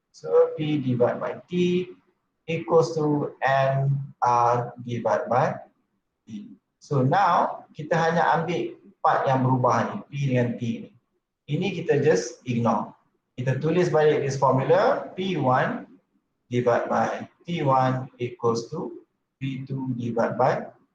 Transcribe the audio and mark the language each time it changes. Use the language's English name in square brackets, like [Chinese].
[English] So P divide by T equals to N R divide by T. So now [Malay] kita hanya ambil part yang berubah ni, P dengan T ni. Ini kita [English] just ignore. [Malay] Kita tulis balik [English] this formula, [Malay] P1 [English] divided by T1 equals to P2 divided by